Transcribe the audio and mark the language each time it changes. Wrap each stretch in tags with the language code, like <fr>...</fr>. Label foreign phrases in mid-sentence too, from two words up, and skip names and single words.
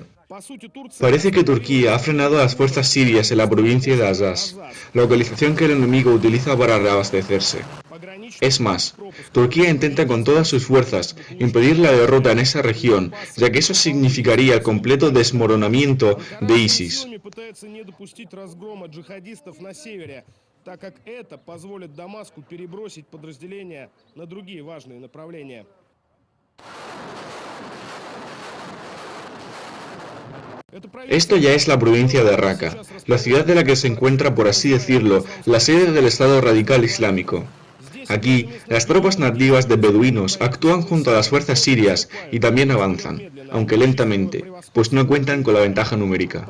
<es>Parece que Turquía ha frenado a las fuerzas sirias en la provincia de Azaz, localización que el enemigo utiliza para reabastecerse. Es más, Turquía intenta con todas sus fuerzas impedir la derrota en esa región, ya que eso significaría el completo desmoronamiento de ISIS.</es> <ru>так как это позволит Дамаску перебросить подразделения на другие важные направления.</ru> <es>Esto ya es la provincia de Raqqa, la ciudad de la que se encuentra, por así decirlo, la sede del Estado Radical Islámico. Aquí, las tropas nativas de beduinos actúan junto a las fuerzas sirias y también avanzan, aunque lentamente, pues no cuentan con la ventaja numérica.</es>